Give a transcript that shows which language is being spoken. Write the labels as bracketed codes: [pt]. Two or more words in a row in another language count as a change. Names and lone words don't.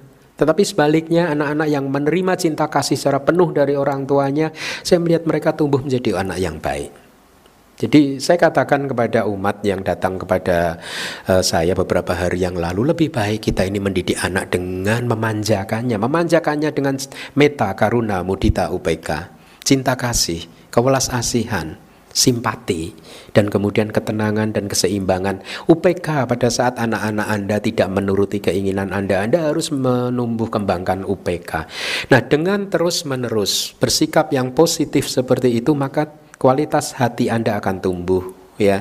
[id] Tetapi sebaliknya, anak-anak yang menerima cinta kasih secara penuh dari orang tuanya, saya melihat mereka tumbuh menjadi anak yang baik. Jadi saya katakan kepada umat yang datang kepada saya beberapa hari yang lalu, lebih baik kita ini mendidik anak dengan memanjakannya dengan meta, [pi] karuna, mudita, upeka, [id] cinta kasih, kewelas kasihan, simpati, dan kemudian ketenangan dan keseimbangan. UPK pada saat anak-anak Anda tidak menuruti keinginan Anda harus menumbuh kembangkan UPK. Nah, dengan terus-menerus bersikap yang positif seperti itu, maka kualitas hati Anda akan tumbuh, ya.